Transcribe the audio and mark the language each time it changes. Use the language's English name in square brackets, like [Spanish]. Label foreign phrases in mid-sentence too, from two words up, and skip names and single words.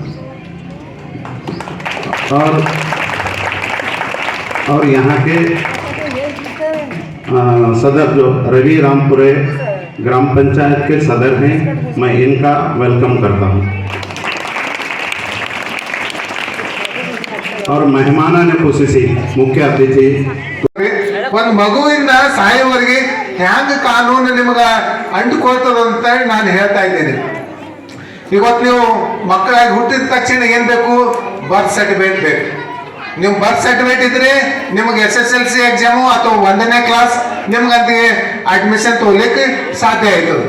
[Hindi] और यहाँ के सदर जो रवि रामपुरे ग्राम पंचायत के सदर हैं, मैं इनका वेलकम करता हूँ। और मेहमानाने खुशी मुख्य अतिथि [Kannada] ಒಂದು ಮಗುವಿಂದ ಸಾಯೋವರೆಗೆ ಹ್ಯಾಂಗ ಕಾನೂನು ನಿಮಗೆ ಅಂಟುಕೊಳ್ತದ ಅಂತ ನಾನು ಹೇಳ್ತಾ ಇದ್ದೀನಿ. ಇವತ್ತು ನೀವು ಮಕ್ಕಳಾಗಿ ಹುಟ್ಟಿದ ತಕ್ಷಣ ಏನು ಬೇಕು? [English] birth certificate ಬೇಕು. [Kannada] ನೀವು [English] birth certificate [Kannada] ಇದ್ರೆ ನಿಮಗೆ [English] SSLC exam [Kannada] ಅಥವಾ 1ನೇ ಕ್ಲಾಸ್ ನಿಮ್ಗಂತ ಅಡ್ಮಿಷನ್ ತೊಗೊಲಿಕ್ಕೆ ಸಾಧ್ಯ ಆಯ್ತದೆ.